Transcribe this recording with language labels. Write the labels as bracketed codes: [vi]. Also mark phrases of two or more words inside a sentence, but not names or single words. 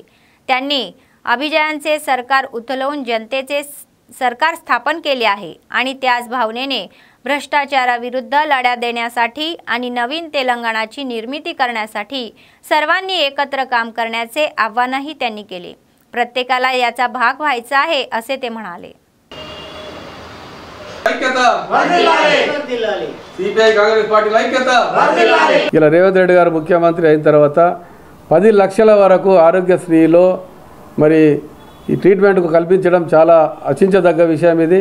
[mr] त्यांनी अभिजयांचे सरकार उचलवून जनतेचे सरकार स्थापन केले आहे आणि त्याच भावनेने भ्रष्टाचाराविरुद्ध लढा देण्यासाठी आणि नवीन तेलंगणाची निर्मिती करण्यासाठी सर्वांनी एकत्र काम करण्याचे आव्हानही त्यांनी केले। प्रत्येकाला याचा भाग व्हायचा आहे असे ते म्हणाले। [te] ఇలా రేవంత్ రెడ్డి గారు ముఖ్యమంత్రి అయిన తర్వాత 10 లక్షల వరకు ఆరోగ్యశ్రీలో మరి ఈ ట్రీట్మెంట్కు కల్పించడం చాలా ఆశించదగ్గ విషయం ఇది।